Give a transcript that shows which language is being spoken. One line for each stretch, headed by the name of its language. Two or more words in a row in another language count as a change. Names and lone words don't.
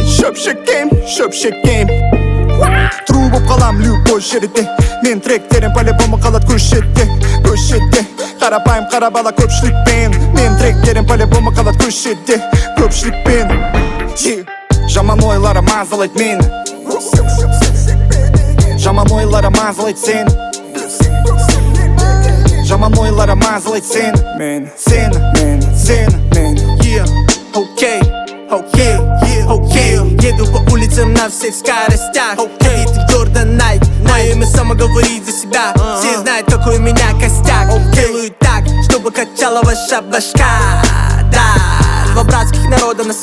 Kazakh: шөп шекем Тру боп қалам любой жерде мен тректерім по-любому қалады көшетте қарапайым қара бала көпшілікпен мен тректерім по-любому қалады көшетте көпшілікпен жаман ойлары мазалайды мені жаман ойлары мазалайды сені жаман ойлары мазалайды сені
Russian: Еду по улицам на всех скоростях Эти Jordan Nike Мое имя само говорит за себя Все знают, какой у меня костяк Делаю так, чтобы качала ваша башка Да, два братских народа на